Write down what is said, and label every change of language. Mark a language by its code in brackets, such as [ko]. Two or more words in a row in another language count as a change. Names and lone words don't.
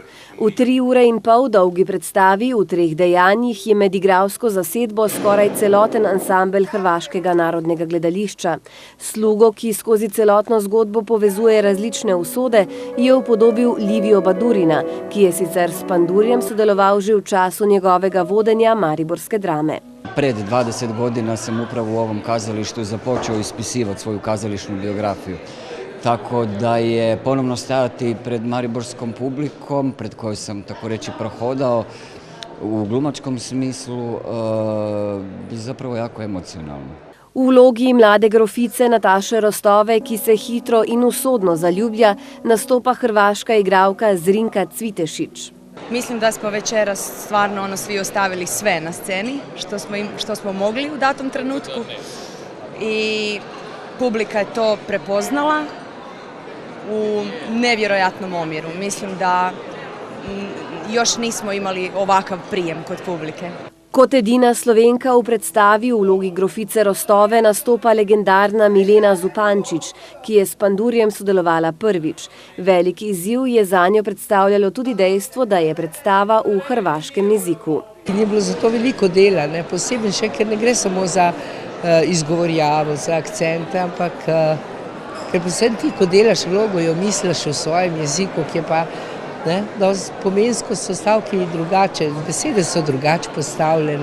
[sl] V 3 ure in pol dolgi predstavi v 3 dejanjih je med igralsko zasedbo skoraj celoten ansambel Hrvaškega narodnega gledališča. Slugo, ki skozi celotno zgodbo povezuje različne usode, je upodobil Livijo Badurina, ki je sicer s Pandurjem sodeloval že v času njegovega vodenja mariborske drame. [hr] Pred 20 godina sam upravo u ovom kazalištu započeo ispisivati svoju kazališnu biografiju. Tako da je ponovno stajati pred mariborskom publikom, pred kojoj sam tako reći prohodao u glumačkom smislu, zapravo jako emocionalno. [sl] V vlogi mlade grofice Nataše Rostove, ki se hitro in usodno zaljublja, nastopa hrvaška igralka Zrinka Cvitešić. [hr] Mislim da smo večeras stvarno svi ostavili sve na sceni što smo mogli u datom trenutku i publika je to prepoznala u nevjerojatnom omjeru. Mislim da još nismo imali ovakav prijem kod publike. [sl] Kot edina Slovenka v predstavi v vlogi grofice Rostove nastopa legendarna Milena Zupančič, ki je s Pandurjem sodelovala prvič. Velik izziv je zanjo predstavljalo tudi dejstvo, da je predstava v hrvaškem jeziku. Je bilo zato veliko dela, posebej še, ker ne gre samo za izgovorjavo, za akcente, ampak ker predvsem ti, ko delaš vlogo, jo misliš v svojem jeziku, ki je pa pomensko so stavki drugače, besede so drugače postavljene.